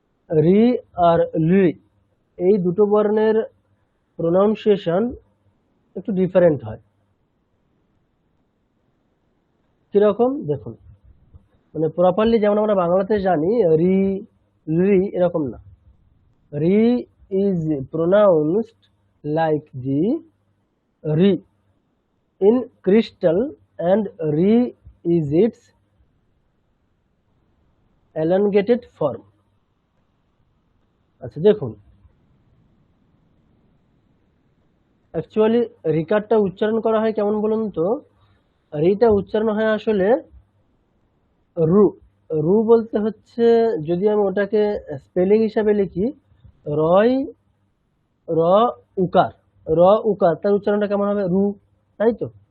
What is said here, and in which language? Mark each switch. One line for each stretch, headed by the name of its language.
Bangla: রি আর লি, এই দুটো বর্ণের প্রোনাউন্সিয়েশন একটু ডিফারেন্ট হয়। কিরকম দেখুন, মানে প্রপারলি যেমন আমরা বাংলাতে জানি রি রি, এরকম না।
English: Re is pronounced like the re in crystal and re is its elongated form।
Bangla: আচ্ছা দেখুন, অ্যাকচুয়ালি রিকারটা উচ্চারণ করা হয় কেমন বলুন তো? রিটা উচ্চারণ হয় আসলে রু। রু বলতে হচ্ছে, যদি আমি ওটাকে স্পেলিং হিসাবে লিখি, রয় র উকার, র উকার, তার উচ্চারণটা কেমন হবে? রু, তাই তো?